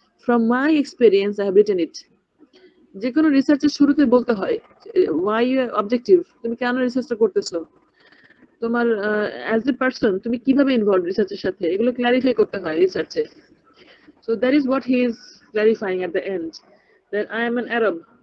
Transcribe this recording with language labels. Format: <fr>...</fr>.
<en>From my experience I have written it.</en> <bn>যে কোনো রিসার্চের শুরুতে বলতে হয়</bn> <en>why you are objective,</en> <bn>তুমি কেন রিসার্চটা করতেছো, তোমার অ্যাজ এ পারসন তুমি কিভাবে ইনভলভ রিসার্চের সাথে, এগুলো ক্ল্যারিফাই করতে হয় রিসার্চে।</bn> <en>So that is what he is clarifying at the end, that I am an Arab.</en>